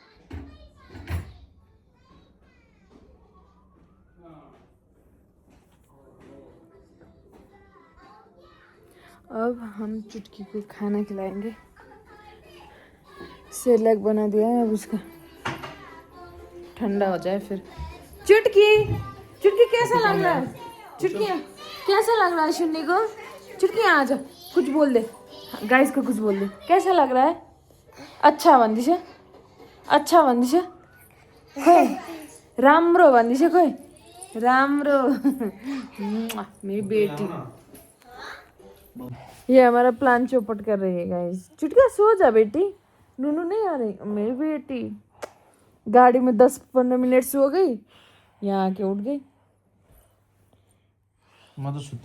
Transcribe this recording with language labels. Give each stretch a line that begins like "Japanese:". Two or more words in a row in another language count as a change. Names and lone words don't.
Hindi: अब हम चुटकी को खाना खिलाएंगे, सेरेलैक बना दिया है, अब उसका ठंडा हो जाए फिर। चुटकी चुटकी कैसा लग रहा है? चुटकी कैसा लग रहा है सुनने को? चुटकी आ जा, कुछ बोल दे गाइस को, कुछ बोल दे, कैसा लग रहा है? अच्छा बंदिश है, अच्छा बंदिश है,
Nepali: राम्रो भनिदिन्छ खोइ राम्रो
Hindi: मेरी बेटी ये हमारा प्लान चौपट कर रही है गाइस। चुटका सो जा बेटी, नूनू नहीं आ रही मेरी बेटी। गाड़ी में 10-15 मिनट सो गई, यहाँ आके उठ गई। मैं तो सोते